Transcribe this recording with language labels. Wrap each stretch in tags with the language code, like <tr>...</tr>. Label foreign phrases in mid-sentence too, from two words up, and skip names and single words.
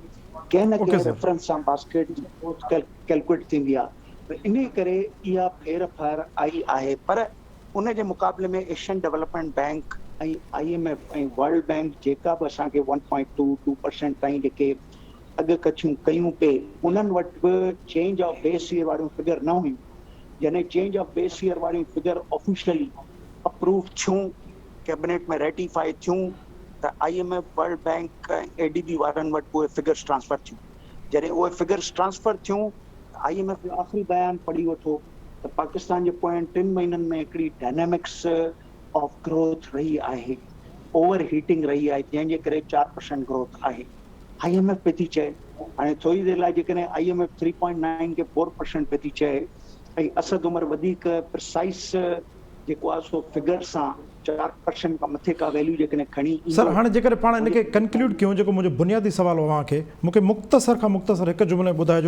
<sd>कंहिं न कंहिं रेफरेंस सां बास्केट जी</sd> <en>growth calculate</en> <sd>थींदी आहे। त इन करे इहा फेर फार आई आहे। पर उन जे मुक़ाबले में एशियन डेवलपमेंट बैंक ऐं IMF ऐं वर्ल्ड बैंक जेका बि असांखे 1.2% ताईं जेके अॻु कछियूं कयूं पे, उन्हनि वटि बि</sd> <en>change of base year</en> <sd>वारियूं फिगर न हुयूं। जॾहिं</sd> <en>change of base year</en> <sd>वारियूं</sd> <en>figure officially approve</en> <sd>थियूं, कैबिनेट में रेटिफाई थियूं, त IMF वर्ल्ड बैंक ऐं ADB वारनि वटि उहे</sd> <en>figures transfer</en> <sd>थियूं। जॾहिं उहे</sd> <en>figures transfer</en> <sd>थियूं, IMF जो आख़िरी बयानु पढ़ी वठो त पाकिस्तान जे पोयनि 3 महीननि में हिकिड़ी</sd> <en>dynamics of growth</en> <sd>रही आहे,</sd> <en>over heating</en> <sd>रही आहे, जंहिंजे करे 4% ग्रोथ आहे। IMF पे थी चए, हाणे थोरी देरि लाइ जेकॾहिं IMF 3.9 खे 4% पे थी चए, ऐं असद उमर वधीक प्रिसाइस जेको आहे सो फिगर सां 4% खां मथे का वैल्यू जेकॾहिं खणी ईंदो। सर, हाणे जेकर पाण इनखे कंक्लूड कयूं, जेको मुंहिंजो बुनियादी सुवाल हो खे मूंखे मुख़्तसर खां मुख़्तसर हिकु जुमिले ॿुधाइजो।</sd>